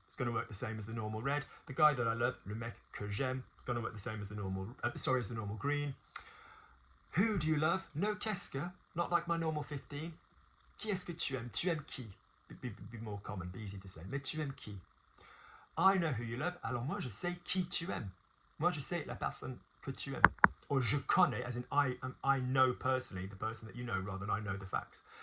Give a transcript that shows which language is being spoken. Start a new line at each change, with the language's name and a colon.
English: It's going to work the same as the normal red. The guy that I love,
French: le mec que j'aime.
English: It's going to work the same as the normal. As the normal green. Who do you love? No qu'est-ce que. Not like my normal 15.
French: Qui est-ce que tu aimes? Tu aimes qui?
English: Be more common, be easy to say.
French: Mais tu aimes qui?
English: I know who you love.
French: Alors moi je sais qui tu aimes. Moi je sais la personne que tu aimes.
English: Or
French: je connais,
English: as in I know personally the person that you know rather than I know the facts.